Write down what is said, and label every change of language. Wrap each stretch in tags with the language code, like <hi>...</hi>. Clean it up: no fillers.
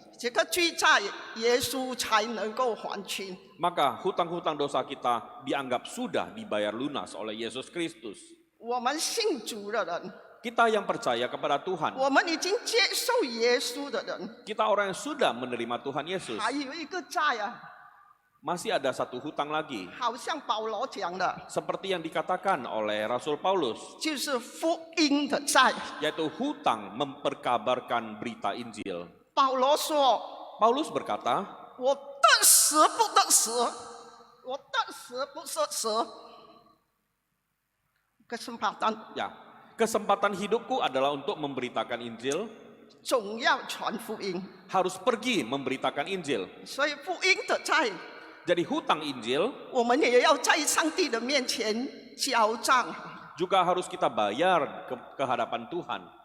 <zh>这个罪债耶稣才能够还清。</zh> <id>maka hutang-hutang dosa kita dianggap sudah dibayar lunas oleh Yesus Kristus.</id> <zh>我们信主的人，</zh> <id>Kita yang percaya kepada Tuhan,</id> <zh>我们已经接受耶稣的人，</zh> <id>kita orang yang sudah menerima Tuhan Yesus,</id> <zh>还有一个债啊，</zh> <id>masih ada satu hutang lagi.</id> <zh>好像保罗讲的，</zh> <id>Seperti yang dikatakan oleh Rasul Paulus,</id> <zh>就是福音的债。</zh> <id>yaitu hutang memperkabarkan berita Injil.</id> <zh>保罗说</zh> <id>Paulus berkata,：“</id> <zh>我得死不得死，我得死不得死。”</zh> <id>kesempatan ya, kesempatan hidupku adalah untuk memberitakan Injil,</id> <zh>总要传福音，</zh> <id>harus pergi memberitakan Injil.</id> <zh>所以福音的债，</zh> <id>Jadi hutang Injil</id> <zh>我们也要在上帝的面前交账。</zh> <id>juga harus kita bayar ke hadapan Tuhan.</id>